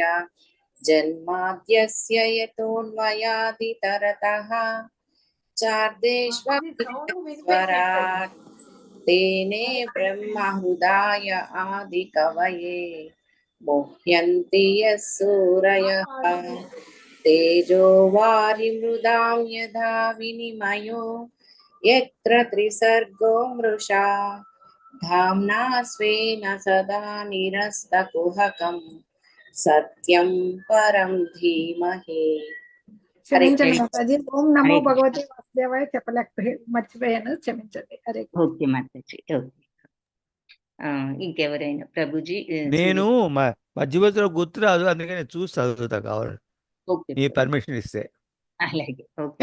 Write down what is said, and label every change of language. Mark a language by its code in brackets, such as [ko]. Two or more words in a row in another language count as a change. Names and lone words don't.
[sa] జన్మాద్యస్య యతోన్మయాదితరతః చార్దేష్వరాట్ తేనే బ్రహ్మహృదాయ ఆది కవయే ముహ్యంతి యస్సూరయః తేజో వారిమృదాం యథా వినిమయో యత్ర త్రిసర్గో మృషా धाम्ना स्वेन सदा निरस्तकुहकं सत्यं परं धीमहि. హరే [te] క్షమించండి [sa] కృష్ణ. మాతాజీ. ఓం నమో హరే భగవతే వాసుదేవాయ [te] మర్చిపోయాను, క్షమించండి. [sa] హరే కృష్ణ. [te] ఓకే మాతాజీ. ఓకే. ఇంకెవరైనా ప్రభుజీ? నేను మధ్యవర్తిలో గుర్తు రాదు, అందుకని చూసి చదువుతా కావాలి, ఓకే మీ పర్మిషన్ ఇస్తే. అలాగే. ఓకే